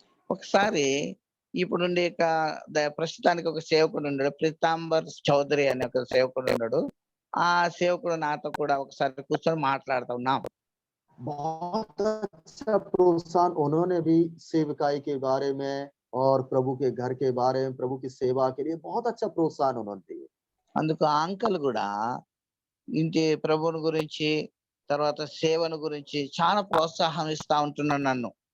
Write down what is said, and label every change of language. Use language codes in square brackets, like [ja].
[te] ఒకసారి ఇప్పుడు ప్రస్తుతానికి ఒక సేవకుడు ఉన్నాడు, పీతాంబర్ చౌదరి అనే ఒక సేవకుడు ఉన్నాడు. ఆ సేవకుడు నాతో కూడా ఒకసారి కూర్చొని మాట్లాడుతూ ఉన్నాం. [hi] बहुत अच्छा प्रोत्साहन उन्होंने भी सेवकाई के बारे में और प्रभु के घर के बारे में, प्रभु की सेवा के लिए बहुत अच्छा प्रोत्साहन उन्होंने दिए। [te] అందుకు ఆ అంకల్ కూడా ఇంటి ప్రభువుని గురించి తర్వాత సేవను గురించి చాలా ప్రోత్సాహం ఇస్తా ఉంటున్నాడు నన్ను.